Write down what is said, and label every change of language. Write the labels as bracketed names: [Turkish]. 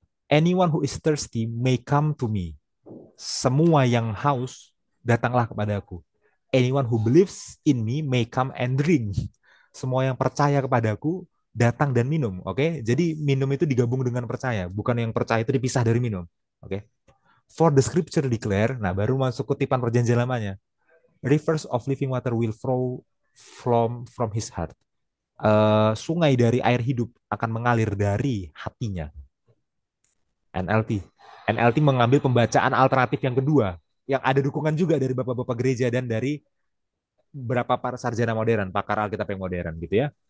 [English] Anyone who is thirsty may come to me. [Indonesian] Semua yang haus, datanglah kepadaku. [English] Anyone who believes in me may come and drink. [Indonesian] Semua yang percaya kepadaku, datang dan minum. Oke, jadi minum itu digabung dengan percaya. Bukan yang percaya itu dipisah dari minum. Oke. [English] For the scripture declare, [Indonesian] nah baru masuk kutipan perjanjian lamanya. [English] Rivers of living water will flow from his heart. [Indonesian] Sungai dari air hidup akan mengalir dari hatinya. NLT. NLT mengambil pembacaan alternatif yang kedua, yang ada dukungan juga dari bapak-bapak gereja dan dari beberapa para sarjana modern, pakar Alkitab yang modern gitu ya.